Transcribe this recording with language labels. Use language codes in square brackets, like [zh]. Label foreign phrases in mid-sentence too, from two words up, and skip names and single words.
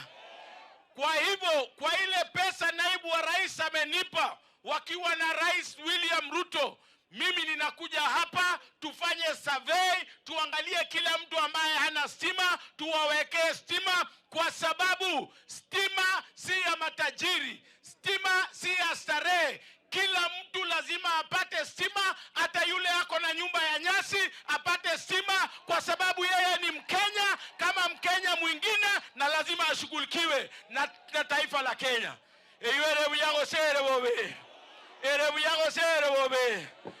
[sw] Kwa hivyo, kwa ile pesa Naibu wa Rais amenipa wakiwa na Rais William Ruto, mimi ninakuja hapa tufanye survey, tuangalie kila mtu ambaye hana stima, tuwawekee stima, kwa sababu stima si ya matajiri, stima si ya starehe. Kila mtu lazima apate stima, hata yule ako na nyumba ya nyasi apate stima, kwa sababu yeye ni Mkenya kama Mkenya mwingine na lazima ashughulikiwe na taifa la Kenya. Eyiwere buyago sere bobe. Ere buyago sere bobe.